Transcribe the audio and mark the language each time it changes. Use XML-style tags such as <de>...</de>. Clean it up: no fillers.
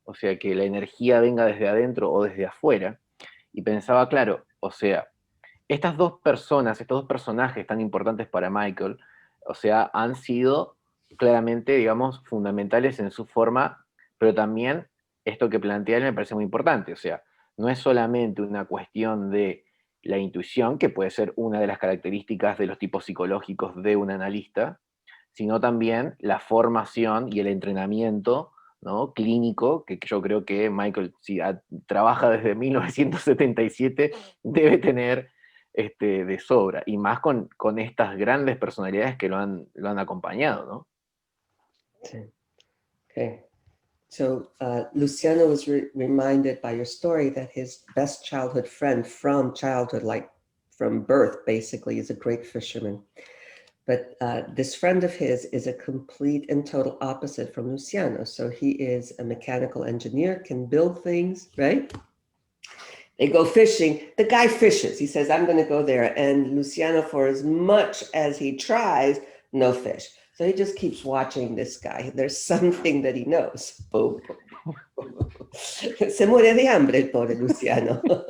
<es>O sea, que la energía venga desde adentro o desde afuera. Y pensaba, claro, o sea, estas dos personas, estos dos personajes tan importantes para Michael, o sea, han sido claramente, digamos, fundamentales en su forma, pero también esto que plantea él me parece muy importante, o sea, no es solamente una cuestión de la intuición, que puede ser una de las características de los tipos psicológicos de un analista, sino también la formación y el entrenamiento, ¿no? Clínico, que yo creo que Michael, si trabaja desde 1977, debe tener de sobra, y más con estas grandes personalidades que lo han acompañado, ¿no? Sí. Okay.</es> <en>So Luciano was reminded by your story that his best childhood friend from childhood, like from birth, basically, is a great fisherman. But this friend of his is a complete and total opposite from Luciano. So he is a mechanical engineer, can build things, right? They go fishing. The guy fishes. He says, I'm going to go there. And Luciano, for as much as he tries, no fish. So he just keeps watching this guy. There's something that he knows. Boom.</en> <es>Se muere de hambre el pobre Luciano.</es>